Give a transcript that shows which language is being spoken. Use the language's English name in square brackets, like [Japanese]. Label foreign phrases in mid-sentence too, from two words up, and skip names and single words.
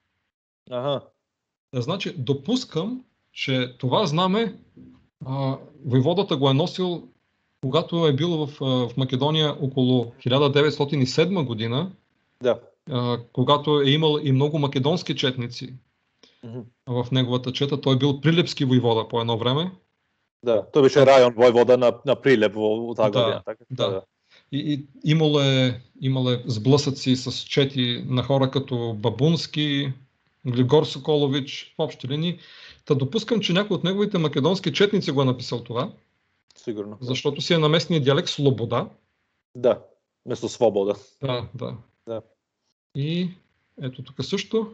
[Bulgarian] Значи, допускам, че това знаме войводата го е носил, когато е бил в Македония около 1907 година, когато е имал и много македонски четници в неговата чета. Той е бил прилепски войвода по едно време. [Macedonian] Да, той беше район воевода на Прилеп во таа година. [Bulgarian] Да, да. И имало е сблъсъци с чети на хора като Бабунски, Глигор Соколович, в общи линии. Та допускам, че някой от неговите македонски четници го е написал това. Сигурно. Защото си е на местния диалект Слобода. Да, вместо Свобода. Да. И ето тук също.